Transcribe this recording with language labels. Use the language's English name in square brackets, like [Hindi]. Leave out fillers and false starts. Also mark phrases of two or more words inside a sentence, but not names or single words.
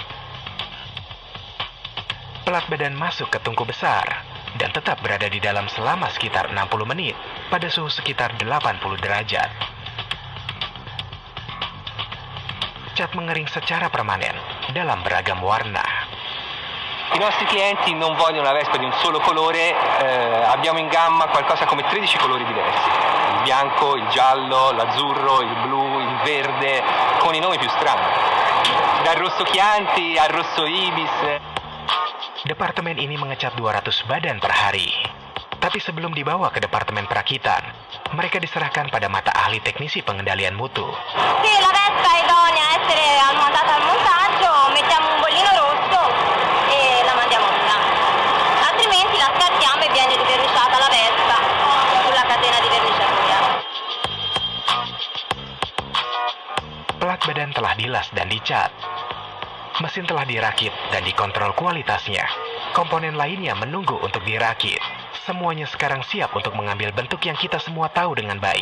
[Indonesian] Pelat badan masuk ke tungku besar dan tetap berada di dalam selama sekitar 60 menit pada suhu sekitar 80 derajat. Cat mengering secara permanen dalam beragam warna. [Italian] I nostri clienti non vogliono una Vespa di un solo colore, abbiamo in gamma qualcosa come 13 colori diversi. Il bianco, il giallo, l'azzurro, il blu, il verde, con i nomi più strani. Dal rosso Chianti al rosso Ibis. [Indonesian] Departemen ini mengecat 200 badan per hari. Tapi sebelum dibawa ke departemen perakitan, mereka diserahkan pada mata ahli teknisi pengendalian mutu. [Italian] Sì, la Vespa è idonea a essere mandata al montaggio, mettiamo un bollino rosso e la mandiamo via. Altrimenti la scartiamo e viene riverniciata la Vespa sulla catena di verniciatura. [Indonesian] Pelat badan telah dilas dan dicat. Mesin telah dirakit dan dikontrol kualitasnya. Komponen lainnya menunggu untuk dirakit. Semuanya sekarang siap untuk mengambil bentuk yang kita semua tahu dengan baik.